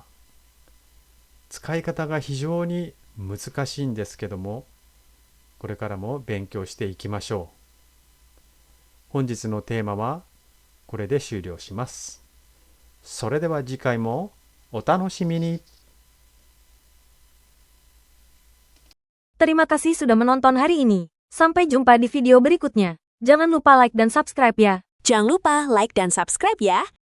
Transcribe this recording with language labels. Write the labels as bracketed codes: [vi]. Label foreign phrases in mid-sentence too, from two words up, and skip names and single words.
[ja] 使い方が非常に難しいんですけども、これからも勉強していきましょ本日のテーマはこれで終了します。それでは次回もお楽しみに。 [id] Terima kasih sudah menonton hari ini. Sampai jumpa di video berikutnya. Jangan lupa like dan subscribe ya. Jangan lupa like dan subscribe ya.